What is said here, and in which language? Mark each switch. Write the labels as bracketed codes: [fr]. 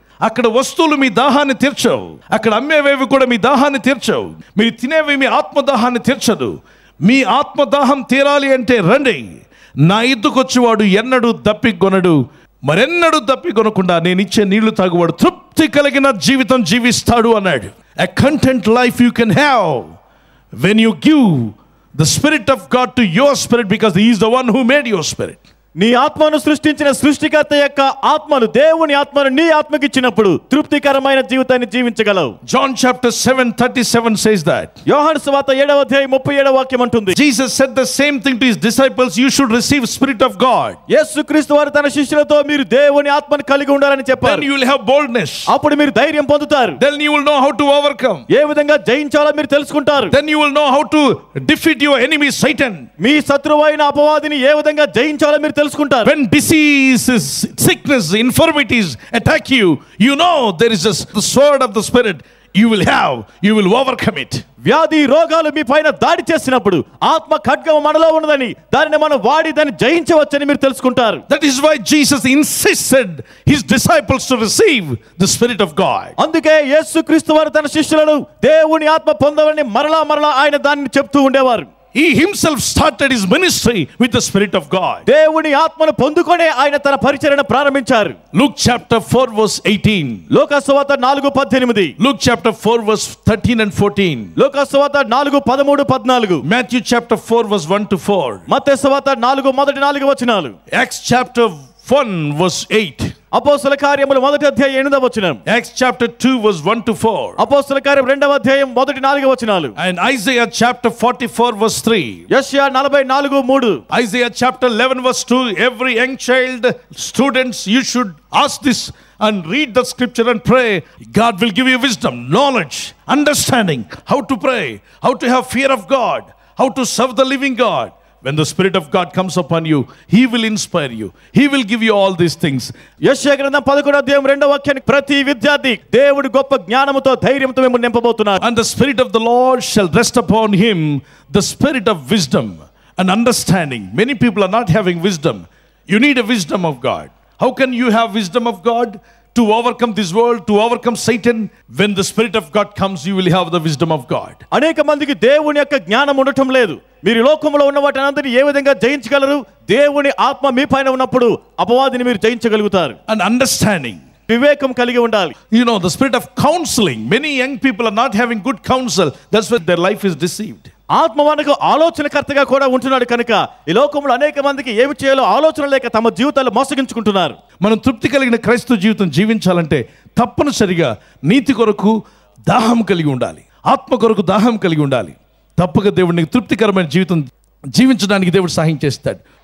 [te] అక్కడ వస్తువులు మీ దాహాన్ని తీర్చవు, అక్కడ అమ్మేవేవి కూడా మీ దాహాన్ని తీర్చవు, మీరు తినేవి మీ ఆత్మదాహాన్ని తీర్చదు. మీ ఆత్మదాహం తీరాలి అంటే రండి. నా ఎద్దుకు వచ్చేవాడు ఎన్నడూ దప్పికొనడు, మరెన్నడూ దప్పికొనకుండా నేను ఇచ్చే నీళ్లు తాగువాడు తృప్తి కలిగిన జీవితం జీవిస్తాడు అన్నాడు. [en] A content life you can have when you give the Spirit of God to your spirit, because He is the one who made your spirit. [te] నీ ఆత్మను సృష్టించిన సృష్టికర్త యొక్క ఆత్మను, దేవుని ఆత్మను నీ ఆత్మకి ఇచ్చినప్పుడు తృప్తికరమైన జీవితాన్ని జీవించగలవు. [en] John chapter 7:37 says that. [te] యోహాను సువార్త 7వ అధ్యాయం 37వ వాక్యం అంటుంది, [en] Jesus said the same thing to his disciples, you should receive Spirit of God. [te] యేసుక్రీస్తు వారు తన శిష్యులతో మీరు దేవుని ఆత్మను కలిగి ఉండాలని చెప్పారు. [en] Then you will have boldness. [te] అప్పుడు మీరు ధైర్యం పొందుతారు. [en] Then you will know how to overcome. [te] ఏ విధంగా జయించాలో మీరు తెలుసుకుంటారు. [en] Then you will know how to defeat your enemy Satan. [te] మీ శత్రువైన అపవాదిని ఏ విధంగా జయించాలో మీరు తెలుసుకుంటారు. [en] When diseases, sickness, infirmities attack you, you know there is the sword of the Spirit. You will overcome it. [te] వ్యాధి రోగాలు మీ పైన దాడి చేసినప్పుడు ఆత్మ ఖడ్గం మనలో ఉన్నదని, దానిని మనం వాడి దాన్ని జయించవచ్చని మీరు తెలుసుకుంటారు. [en] That is why Jesus insisted his disciples to receive the Spirit of God. [te] అందుకే యేసుక్రీస్తు వారు తన శిష్యులను దేవుని ఆత్మ పొందవని మరలా ఆయన దాన్ని చెప్తూ ఉండేవారు. [en] He himself started his ministry with the Spirit of God. [te] దేవుని ఆత్మను పొందుకొనే ఆయన తన పరిచర్యను ప్రారంభించారు. [en] Luke chapter 4 verse 18. [te] లూకా సువార్త 4:18. [en] Luke chapter 4 verse 13 and 14. [te] లూకా సువార్త 4:13, 14. [en] Matthew chapter 4 verse 1 to 4. [te] మత్తయి సువార్త 4 మొదటి 4 వచనాలు. [en] Acts chapter 1 verse 8. [te] అపోస్తల కార్యములు 1వ అధ్యాయం 8వ వచనం. [en] Acts chapter 2 verse 1 to 4. [te] అపోస్తల కార్యం 2వ అధ్యాయం మొదటి 4 వచనాలు. [en] And Isaiah chapter 44 verse 3. [te] యెషయా 44:3. [en] Isaiah chapter 11 verse 2. Every young child, students, you should ask this and read the scripture and pray. God will give you wisdom, knowledge, understanding, how to pray, how to have fear of God, how to serve the living God. When the Spirit of God comes upon you, He will inspire you. He will give you all these things. [te] యెషయా గ్రంథం 11వ అధ్యాయం 2వ వాక్యానికి ప్రతి విద్యార్థి దేవుడి గొప్ప జ్ఞానముతో ధైర్యంతో మిమ్మల్ని నింపబోతున్నారు. [en] And the Spirit of the Lord shall rest upon him, the spirit of wisdom and understanding. Many people are not having wisdom. You need a wisdom of God. How can you have wisdom of God? To overcome this world, to overcome Satan. When the Spirit of God comes, you will have the wisdom of God. [te] అనేక మందికి దేవుని యొక్క జ్ఞానం ఉండటం లేదు. మీరు లోకంలో ఉన్న వాటిని ఏ విధంగా జయించగలరు? దేవుని ఆత్మ మీ పైన ఉన్నప్పుడు అపవాదిని మీరు జయించగలుగుతారు. [en] And understanding. [te] వివేకం కలిగి ఉండాలి. [en] You know, the spirit of counseling. Many young people are not having good counsel. That's why their life is deceived. [te] ఆత్మ మనకు ఆలోచనకర్తగా కూడా ఉంటున్నాడు కనుక ఈ లోకంలో అనేక మందికి ఏమి చేయాలో ఆలోచన లేక తమ జీవితాలు మోసగించుకుంటున్నారు. మనం తృప్తి కలిగిన క్రైస్తవ జీవితం జీవించాలంటే తప్పనిసరిగా నీతి కొరకు దాహం కలిగి ఉండాలి, ఆత్మ కొరకు దాహం కలిగి ఉండాలి. తప్పక దేవుడిని తృప్తికరమైన జీవితం జీవించడానికి దేవుడు సహాయం చేస్తాడు.